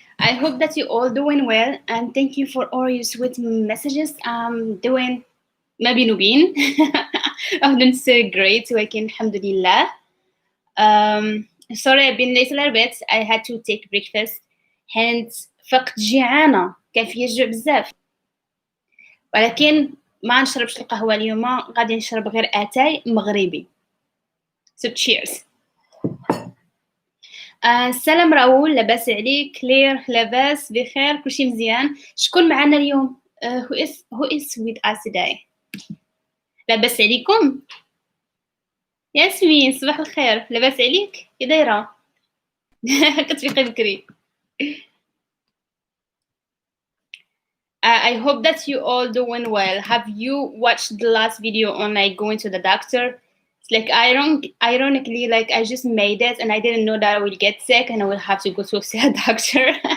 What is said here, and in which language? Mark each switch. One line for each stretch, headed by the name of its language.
English: I hope that you all doing well and thank you for all your sweet messages. I'm doing maybe Nubin. I'm doing so great. Working alhamdulillah. Sorry I've been late a little bit. I had to take breakfast. Hence
Arabic: فقط جيعانة كان فيا جوع بزاف ولكن ما نشربش القهوة اليوم غادي نشرب غير اتاي مغربي.
English: So cheers.
Arabic: السلام راؤول لاباس عليك؟ كلير لاباس بخير كلشي مزيان. شكون معنا اليوم؟
English: who is with us today؟
Arabic: لاباس عليكم؟ ياسمين صباح الخير لاباس عليك؟ كي دايره؟ كتفيقي بكري.
English: I hope that you all doing well. Have you watched the last video on like going to the doctor? It's like ironically, like I just made it and I didn't know that I would get sick and I will have to go to see a doctor.